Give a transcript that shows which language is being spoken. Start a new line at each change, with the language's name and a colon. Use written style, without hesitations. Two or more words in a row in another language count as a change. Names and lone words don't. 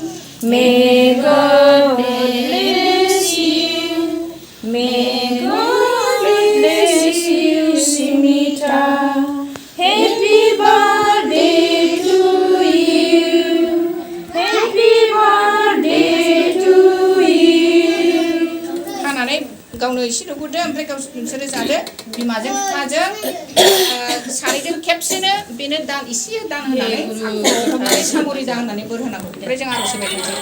English: May God bless you. May God bless you, Smita. Happy birthday to you. Happy birthday to you.
Bodo: खानानै गावनो एसे नुगुरदो ओमफ्राय नोंसोरो जादो बिमाजों बिफाजों सानैजों खेबसेनो बेनो दान एसे दान होनानै सामरि दान होनानै बोर होनांगौ ओमफ्राय जों आर'ज होबाय